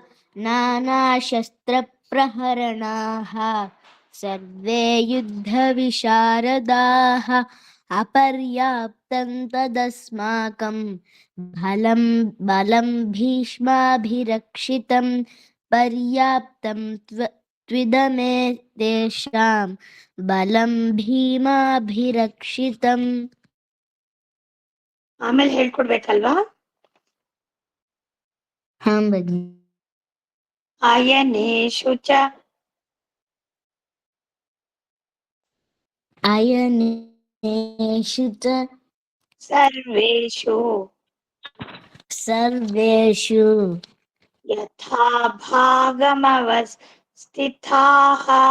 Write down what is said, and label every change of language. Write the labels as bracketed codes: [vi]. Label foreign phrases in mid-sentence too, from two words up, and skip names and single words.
[sa] नानाशस्त्रप्रहरणाः सर्वे युद्धविशारदाः अपर्याप्तं तदस्माकं बलं भीष्माभिरक्षितं पर्याप्तं त्विदमे तेषां बलं भीमाभिरक्षितम्. [kn] ಆಮೇಲೆ ಹೇಳ್ಕೊಡ್ಬೇಕಲ್ವಾ? ಹಾಂ ಭಗಿನಿ. [sa] ಅಯನೇಷು ಚ अयनेषु च ಸರ್ವೇಷು सर्वेषु ಯಥಾ ಭಾಗಮವಸ್ಥಿತಾಃ